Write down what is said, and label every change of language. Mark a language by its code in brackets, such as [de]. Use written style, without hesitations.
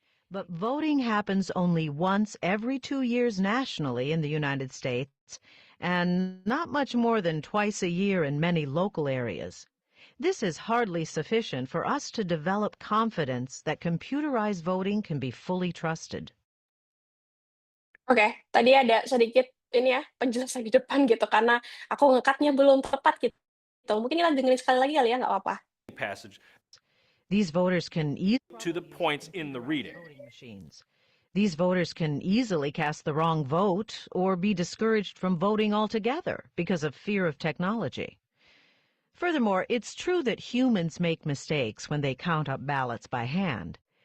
[en] But voting happens only once every 2 years nationally in the United States, and not much more than twice a year in many local areas. This is hardly sufficient for us to develop confidence that computerized voting can be fully trusted. [id] Oke, tadi ada sedikit ini ya penjelasan di depan gitu karena aku ngekatnya belum tepat gitu. Mungkin kita dengerin sekali lagi kali ya, nggak apa-apa. [en] Passage. These voters can to the points in the reading. These voters can easily cast the wrong vote or be discouraged from voting altogether because of fear of technology. Furthermore, it's true that humans make mistakes when they count up ballots by hand.